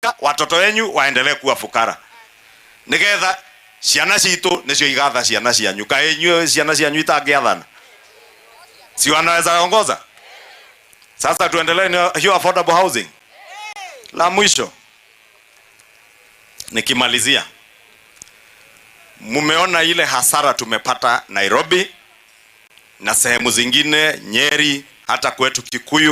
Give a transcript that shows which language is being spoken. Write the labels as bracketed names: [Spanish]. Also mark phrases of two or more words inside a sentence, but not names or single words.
[Swahili] watoto wenyu waendelee kuwa fukara [Kikuyu] nigetha ciana citu nicio igatha ciana cianyu kaenyu ciana cianyu itangiathana [Swahili] si wanaweza ongoza. Sasa tuendelee na hiyo [English] affordable housing. [Swahili] La mwisho nikimalizia, mumeona ile hasara tumepata Nairobi na sehemu zingine Nyeri, hata kwetu Kikuyu.